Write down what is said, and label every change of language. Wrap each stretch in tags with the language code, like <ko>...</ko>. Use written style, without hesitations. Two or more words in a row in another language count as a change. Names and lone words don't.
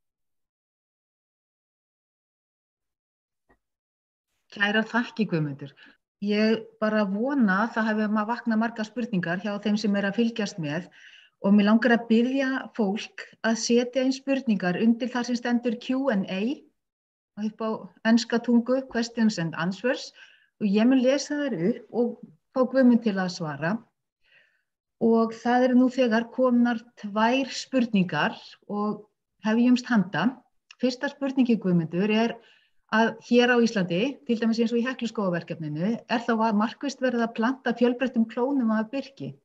<is>Kærar þakkir, Guðmundur. Ég bara vona að það hafi vaknað margar spurningar hjá þeim sem að fylgjast með og mig langar að biðja fólk að setja inn spurningar undir það sem stendur Q&A upp á enska tungu,</is> <en>questions and answers,</en> <is>og ég mun lesa þær upp og fá Guðmund til að svara. Og það eru nú þegar komnar 2 spurningar og hefjumst handa. Fyrsta spurningi, Guðmundur, er að hér á Íslandi, til dæmis eins og í Hekluskógaverkefninu, er þá markvisst verið að planta fjölbreyttum klónum af birki?</is>